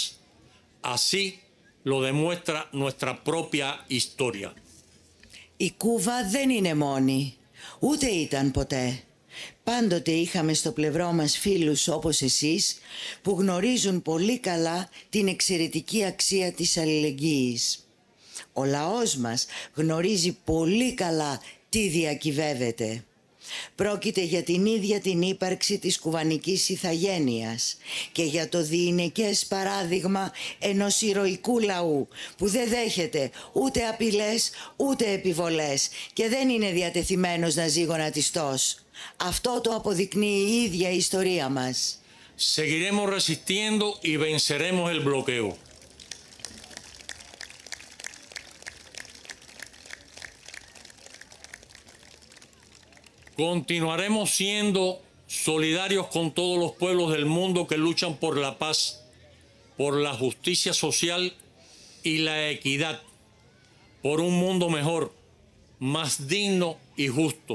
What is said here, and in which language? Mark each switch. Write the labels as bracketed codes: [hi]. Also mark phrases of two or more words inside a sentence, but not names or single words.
[es] Así lo demuestra nuestra propia historia. [el] Η Κούβα δεν είναι μόνη, ούτε ήταν ποτέ. Πάντοτε είχαμε στο πλευρό μας φίλους όπως εσείς που γνωρίζουν πολύ καλά την εξαιρετική αξία της αλληλεγγύης. Ο λαός μας γνωρίζει πολύ καλά τι διακυβεύεται. Πρόκειται για την ίδια την ύπαρξη της κουβανικής ηθαγένειας και για το διηνεκές παράδειγμα ενός ηρωικού λαού που δεν δέχεται ούτε απειλές ούτε επιβολές και δεν είναι διατεθειμένος να ζει γονατιστός. Αυτό το αποδεικνύει η ίδια η ιστορία μας. [es] Seguiremos resistiendo y venceremos el bloqueo. Continuaremos siendo solidarios con todos los pueblos del mundo que luchan por la paz, por la justicia social y la equidad, por un mundo mejor, más digno y justo.